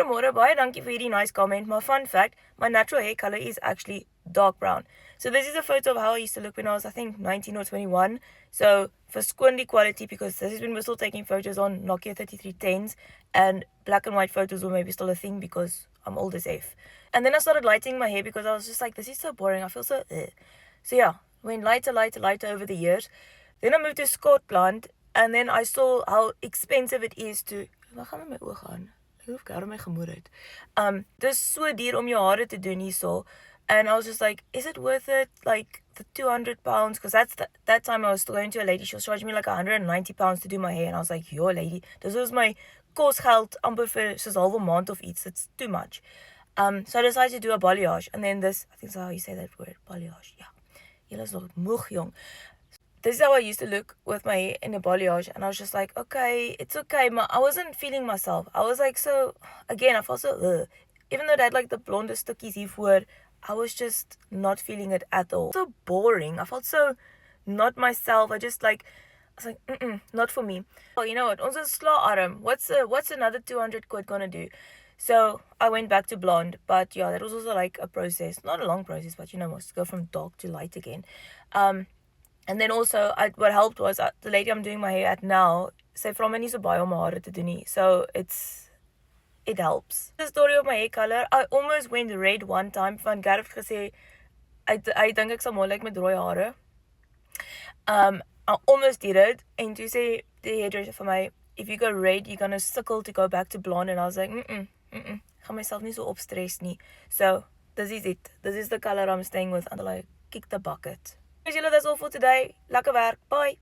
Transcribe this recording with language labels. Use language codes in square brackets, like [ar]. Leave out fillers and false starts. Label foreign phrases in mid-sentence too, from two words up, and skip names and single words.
[af] Goeiemôre, baie dankie vir hierdie [en] nice comment. My fun fact, my natural hair color is actually dark brown. So this is a photo of how I used to look when I was, I think, 19 or 21. So for squinty quality, because this is when we're still taking photos on Nokia 3310s, and black and white photos were maybe still a thing because I'm old as F. And then I started lighting my hair because I was just like, this is so boring. I feel so So yeah, went lighter over the years. Then I moved to Scotland, and then I saw how expensive it is to... [af] Waar gaan my oog aan? Ek hoef gar my gemoed uit. Dis so duur om jou hare te doen hierso. [en] And I was just like, is it worth it? Like the £200, because that time I was still going to a lady. She was charging me like £190 to do my hair, and I was like, yo lady, this was my [af] kosgeld amper vir soos halwe maand of iets. [en] It's too much. So I decided to do a balayage, and then this, I think that's how you say that word, balayage. Yeah, [af] julle is nog moeg jong. [en] This is how I used to look with my hair in a balayage, and I was just like, okay, it's okay, but I wasn't feeling myself. I was like, so, again, I felt so, even though I had like the blondest [af] stukkies hiervoor, [en] I was just not feeling it at all. So boring. I felt so not myself. I was like, not for me. Oh, you know what? [af] Ons is slaaarm. [en] What's another 200 quid gonna do? So I went back to blonde, but yeah, that was also like a process. Not a long process, but you know, must go from dark to light again. And then also, what helped was the lady I'm doing my hair at now, [af] sy vra my nie so baie om my hare te doen nie. [en] So it helps. The story of my hair color, I almost went red one time. [af] Van Gareth gesê, I dink ek sal mooi lyk met rooi hare. [en] I almost did it. [af] En toe sê die hairdresser vir my, [en] if you go red, you're gonna sickle to go back to blonde. And I was like, [af] gaan myself nie so opstress nie. [en] So, this is it. This is the color I'm staying with until I kick the bucket. Julle, that's all for today. [af] Lekker werk. Bye.